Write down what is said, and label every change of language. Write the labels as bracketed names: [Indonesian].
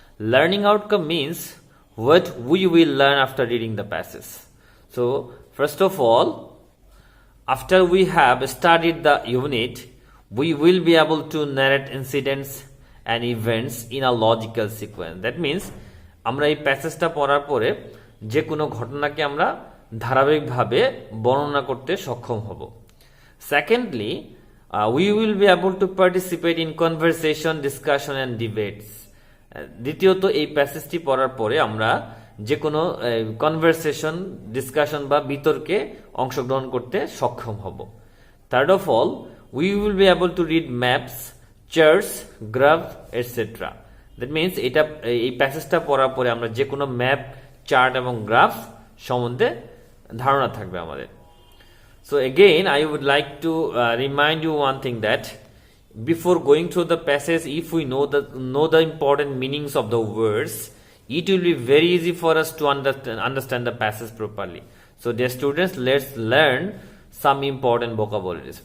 [English] Learning outcome means what we will learn after reading the passage. So first of all, after we have studied the unit, we will be able to narrate incidents and events in a logical sequence. That means [Bangla] আমরা এই প্যাসেজটা পড়ার পরে যে কোনো ঘটনাকে আমরা ধারাবাহিকভাবে বর্ণনা করতে সক্ষম হব। [English] Secondly, we will be able to participate in conversation, discussion and debates. [Bangla] দ্বিতীয়ত এই প্যাসেজটি পড়ার পরে আমরা যে কোনো কনভারসেশন, ডিসকাশন বা বিতর্কে অংশগ্রহণ করতে সক্ষম হব। [English] Third of all, we will be able to read maps, charts, graph etcetera. That means [Bangla] এই প্যাসেজটা পড়ার পরে আমরা যে কোনো ম্যাপ, চার্ট এবং গ্রাফ সম্বন্ধে ধারণা থাকবে আমাদের। [English] So again, I would like to remind you one thing, that before going through the passage, if we know the important meanings of the words, it will be very easy for us to understand the passage properly. So dear students, let's learn some important vocabularies.